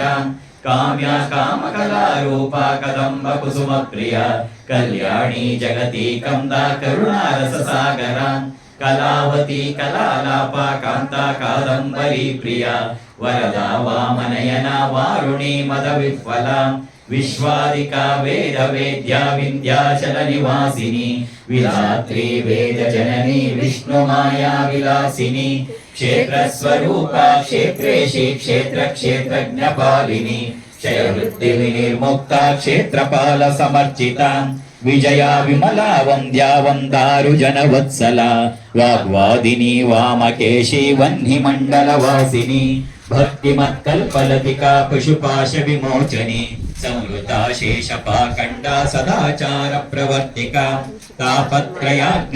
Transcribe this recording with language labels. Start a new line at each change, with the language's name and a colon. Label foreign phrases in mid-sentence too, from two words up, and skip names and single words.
Sanskrit: ಕಾಮ್ಯ ಕಾಮಕಲಾ ರೂಪ ಕದಂಬ ಕುಸುಮ ಪ್ರಿಯ ಕಲ್ಯಾಣಿ ಜಗತಿ ಕಂದ ಕರುಣಾರಸ ಸಾಗರ ಕಲಾವತಿ ಕಲಾಲಾಪ ಕಾಂತ ಕಾದಂಬರಿ ಪ್ರಿಯ ವರದ ವಾಮನಯನ ವಾರುಣಿ ಮದ ವಿಫಲ ವಿಶ್ವಾದಿಕ ವೇದ ವೇದ್ಯ ವಿಂಧ್ಯಾಚಲ ನಿವಾಸಿನಿ ವಿಧಾತ್ರಿ ವೇದ ಜನನಿ ವಿಷ್ಣು ಮಾಯಾ ವಿಲಾಸಿನಿ ಕ್ಷೇತ್ರ ಸ್ವರೂಪ ಕ್ಷೇತ್ರೇಶಿ ಕ್ಷೇತ್ರ ಕ್ಷೇತ್ರಜ್ಞ ಪಾಲಿನಿ ಕ್ಷಯ ವೃತ್ತಿ ವಿನಿರ್ಮುಕ್ತ ಕ್ಷೇತ್ರಪಾಲ ಸಮರ್ಚಿತ ವಿಜಯ ವಿಮಲ ವಂದ್ಯ ವಂದಾರು ಜನವತ್ಸಲ ವಾಗ್ವಾದಿನಿ ವಾಮಕೇಶಿ ವನ್ಹಿ ಮಂಡಲ ವಾಸಿನಿ ಭಕ್ತಿ ಮತ್ಕಲ್ಪಲತಿಕಾ ಪಶುಪಾಶ ವಿಮೋಚನಿ ಸಂವೃತ ಶೇಷ ಪಾಖಂಡ ಸದಾಚಾರ ಪ್ರವರ್ತಿಕ ತಾಪತ್ರಯಾಗ್ನಿ